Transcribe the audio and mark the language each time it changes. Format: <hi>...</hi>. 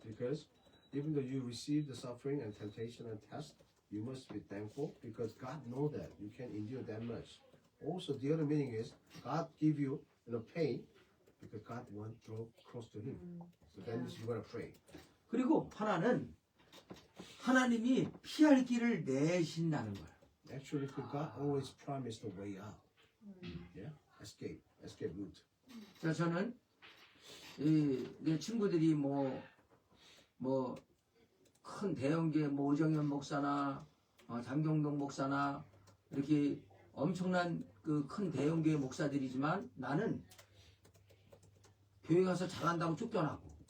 <en>Because even though you receive the suffering and temptation and test, you must be thankful because God knows that you can endure that much. Also, the other meaning is God give you, pain because God want to draw close to Him. So then you're gonna pray.</en> <ko>그리고 하나는 하나님이 피할 길을 내신다는 거예요.</ko> <en>Actually, God always promised a way out. Yeah, escape route.</en> <ko>자, 저는 내 친구들이 큰 대형교회 오정현 목사나 장경동 목사나 이렇게 엄청난 그 큰 대형교회 목사들이지만 나는 교회 가서 잘한다고 쫓겨나고</ko>